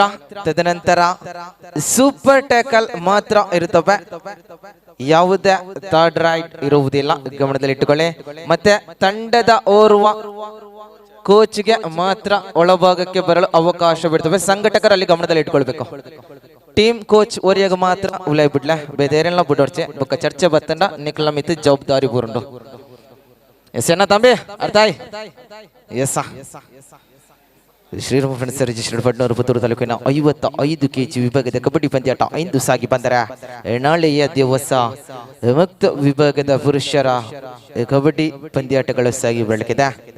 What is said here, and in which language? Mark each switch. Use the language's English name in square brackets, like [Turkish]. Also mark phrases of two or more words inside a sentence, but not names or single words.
[Kannada] ತದನಂತರ [English] super tackle [Kannada] ಮಾತ್ರ ಇರುತ್ತವೆ. ಯಾವುದೇ [English] third raid [Kannada] ಇರುವುದಿಲ್ಲ, ಗಮನದಲ್ಲಿಟ್ಟುಕೊಳ್ಳಿ. ಮತ್ತೆ ತಂಡದ ಓರ್ವ ಕೋಚ್ಗೆ ಮಾತ್ರ ಒಳಭಾಗಕ್ಕೆ ಬರಲು ಅವಕಾಶ ಬಿಡ್ತವೆ. ಸಂಘಟಕರಲ್ಲಿ ಗಮನದಲ್ಲಿ ಇಟ್ಕೊಳ್ಬೇಕು. [English] team coach [Tulu] ಓರಿಯಾಗ ಮಾತ್ರ ಉಲಾಯ್ ಬಿಡ್ಲ, ಬೇರೆಲ್ಲ ಬಿಡೋರ್ಚೆ ಬೊಕ್ಕ ಚರ್ಚೆ ಬತ್ತಂಡ ನಿಕ್ಲ ಮಿತ್ ಜವಾಬ್ದಾರಿ ಬೂರುಂಡು. ಎಸ್ ಅಣ್ಣ ತಂಬಿ ಅರ್ಥ ಆಯ್ [Kannada] ಎಸ್ ಶ್ರೀರಾಮ ಫ್ರೆಂಡ್ಸ್ ರಿಜಿಸ್ಟರ್ಡ್ ಪಟ್ನೂರು ಪುತ್ತೂರು ತಾಲೂಕಿನ 55 kg ವಿಭಾಗದ ಕಬಡ್ಡಿ ಪಂದ್ಯಾಟ ಇಂದು ಸಾಗಿ ಬಂದರೆ ನಾಳೆಯ ದಿವಸ ಮುಕ್ತ ವಿಭಾಗದ ಪುರುಷರ ಕಬಡ್ಡಿ ಪಂದ್ಯಾಟಗಳು ಸಾಗಿ ಬೆಳಕಿದೆ.